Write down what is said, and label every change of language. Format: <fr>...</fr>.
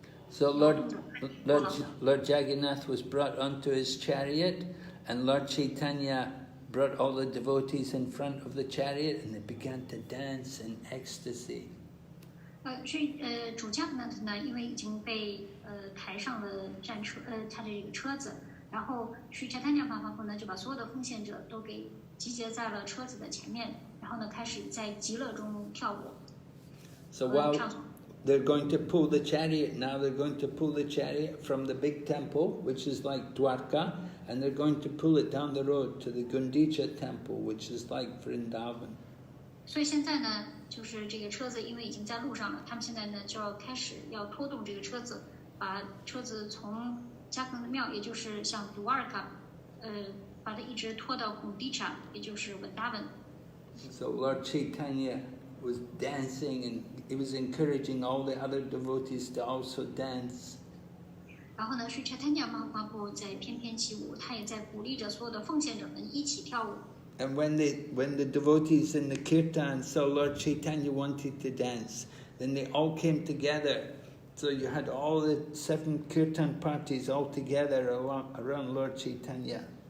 <en>So Lord Jagannath was brought onto his chariot, and Lord Caitanya brought all the devotees in front of the chariot, and they began to dance in ecstasy.</en> <zh>主Jagannath呢，因为已经被抬上了战车，他的这个车子。然后Sri Chaitanya Mahaprabhu呢，就把所有的奉献者都给集结在了车子的前面，然后呢，开始在极乐中跳舞。</zh> <en>So while they're going to pull the chariot now, they're going to pull the chariot from the big temple, which is like Dwarka, and they're going to pull it down the road to the Gundicha temple, which is like Vrindavan.</en> <zh>所以现在呢，就是这个车子因为已经在路上了，他们现在呢就要开始要拖动这个车子，把车子从加更的庙，也就是像 Dwarka，把它一直拖到 Gundicha， 也就是 Vrindavan。</zh> <en>So Lord Caitanya was dancing, and he was encouraging all the other devotees to also dance.</en> <zh>然后呢，Sri Chaitanya Mahaprabhu在翩翩起舞，他也在鼓励着所有的奉献者们一起跳舞。</zh> <en>And when the devotees in the kirtan saw Lord Caitanya wanted to dance, then they all came together. So you had all the 7 kirtan parties all together around Lord Caitanya.</en>